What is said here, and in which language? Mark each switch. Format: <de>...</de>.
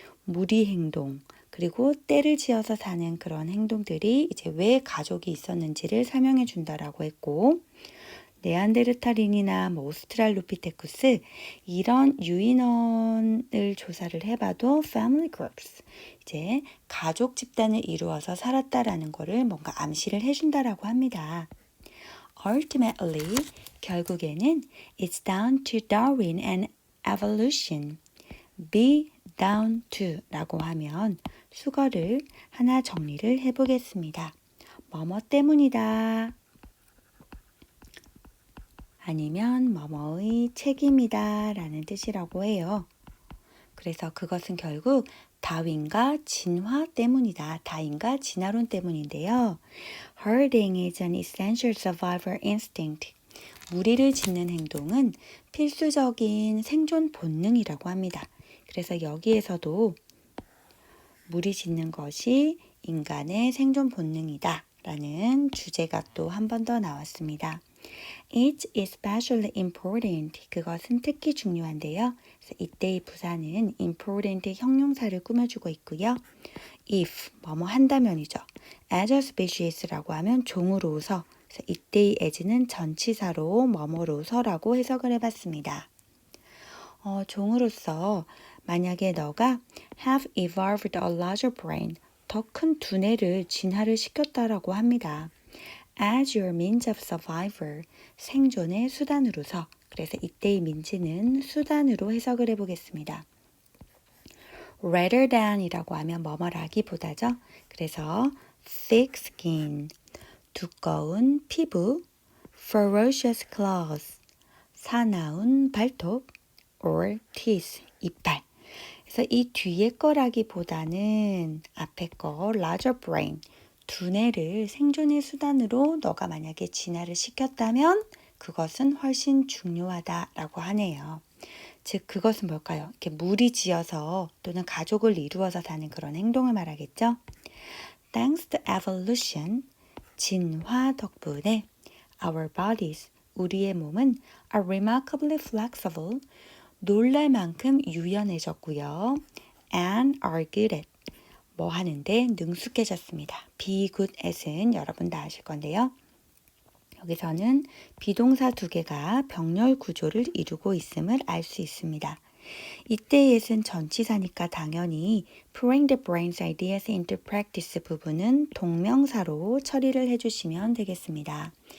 <ko>무리 행동, 그리고 때를 지어서 사는 그런 행동들이 이제 왜 가족이 있었는지를 설명해 준다라고 했고, 네안데르탈인이나 오스트랄로피테쿠스 이런 유인원을 조사를 해봐도</ko> <en>family groups,</en> <ko>이제 가족 집단을 이루어서 살았다라는 거를 뭔가 암시를 해준다라고 합니다.</ko> <en>Ultimately,</en> <ko>결국에는</ko> <en>it's down to Darwin and evolution.</en> <ko>be down to 라고 하면 수거를 하나 정리를 해보겠습니다. 뭐뭐 때문이다. 아니면 뭐뭐의 책임이다 라는 뜻이라고 해요. 그래서 그것은 결국 다윈과 진화 때문이다. 다윈과 진화론 때문인데요.</ko> <en>Herding is an essential survival instinct.</en> <ko>무리를 짓는 행동은 필수적인 생존 본능이라고 합니다. 그래서 여기에서도 무리 짓는 것이 인간의 생존 본능이다 라는 주제가 또 한 번 더 나왔습니다.</ko> <en>It's especially important.</en> <ko>그것은 특히 중요한데요. 그래서 이때의 부사는 important 형용사를 꾸며주고 있고요. If, 뭐뭐 한다면이죠.</ko> <en>As a species</en> <ko>라고 하면 종으로서, 그래서 이때의 as는 전치사로 뭐뭐로서라고 해석을 해봤습니다. 종으로서 만약에 너가</ko> <en>have evolved a larger brain,</en> <ko>더 큰 두뇌를 진화를 시켰다라고 합니다.</ko> <en>As your means of survival,</en> <ko>생존의 수단으로서. 그래서 이때의 민지는 수단으로 해석을 해보겠습니다.</ko> <en>rather than</en> <ko>이라고 하면 뭐뭐라기보다죠. 그래서</ko> <en>thick skin,</en> <ko>두꺼운 피부,</ko> <en>ferocious claws,</en> <ko>사나운 발톱,</ko> <en>or teeth,</en> <ko>이빨. 그래서 이 뒤에 거라기보다는 앞에 거</ko> <en>larger brain,</en> <ko>두뇌를 생존의 수단으로 너가 만약에 진화를 시켰다면 그것은 훨씬 중요하다라고 하네요. 즉 그것은 뭘까요? 이렇게 무리지어서 또는 가족을 이루어서 사는 그런 행동을 말하겠죠.</ko> <en>Thanks to evolution,</en> <ko>진화 덕분에</ko> <en>our bodies,</en> <ko>우리의 몸은</ko> <en>are remarkably flexible,</en> <ko>놀랄 만큼 유연해졌고요.</ko> <en>and are good at,</en> <ko>뭐 하는데 능숙해졌습니다.</ko> <en>be good at</en> <ko>은 여러분 다 아실 건데요. 여기서는 비동사 두 개가 병렬 구조를 이루고 있음을 알 수 있습니다. 이때 예은 전치사니까 당연히</ko> <en>putting the brain's ideas into practice</en> <ko>부분은 동명사로 처리를 해주시면 되겠습니다.</ko>